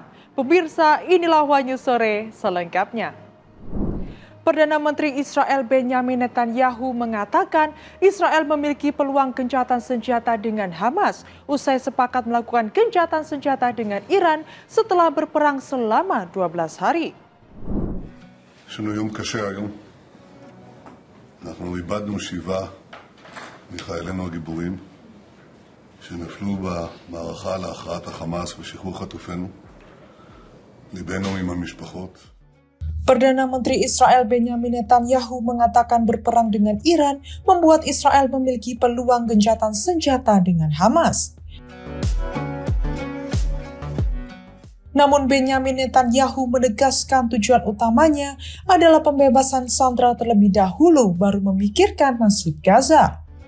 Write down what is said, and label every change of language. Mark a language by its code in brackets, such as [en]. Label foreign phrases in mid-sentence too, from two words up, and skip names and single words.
[id] Pemirsa, inilah Wanyu Sore selengkapnya. Perdana Menteri Israel Benjamin Netanyahu mengatakan Israel memiliki peluang gencatan senjata dengan Hamas usai sepakat melakukan gencatan senjata dengan Iran setelah berperang selama 12 hari. [he] יש לנו יום קשה היום. אנחנו איבדנו 7 מחיילינו הגיבורים שנפלו במערכה להכרעת החמאס ושחרור חטופינו. ליבנו עם המשפחות. [id] Perdana Menteri Israel Benjamin Netanyahu mengatakan berperang dengan Iran membuat Israel memiliki peluang gencatan senjata dengan Hamas. Namun Benjamin Netanyahu menegaskan tujuan utamanya adalah pembebasan sandera terlebih dahulu baru memikirkan nasib Gaza.